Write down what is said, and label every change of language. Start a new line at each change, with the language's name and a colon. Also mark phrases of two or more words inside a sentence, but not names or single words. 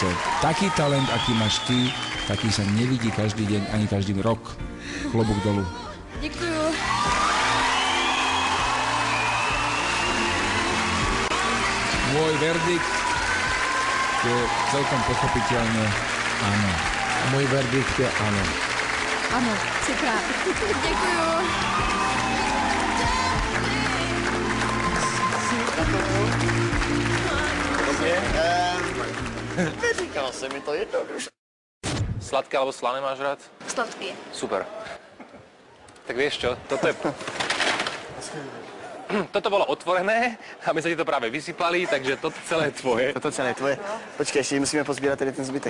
Slovak: Taký talent, aký máš ty, taký sa nevidí každý deň, ani každý rok. Klobúk dolu.
Czech: Děkuju.
Slovak: Môj verdikt je celkom pochopiteľne áno. Môj verdikt je áno.
Czech: Ano, třikrát. Děkuju. Neříkal se mi to jednoduše.
Slovak: Sladké alebo slané máš rád? Sladké. Super. Tak vieš čo, toto bolo otvorené a my sa ti to práve vysypali, takže toto celé je tvoje. Toto celé je tvoje. Počkej, ešte musíme pozbierať
Czech: tady ten zbytek.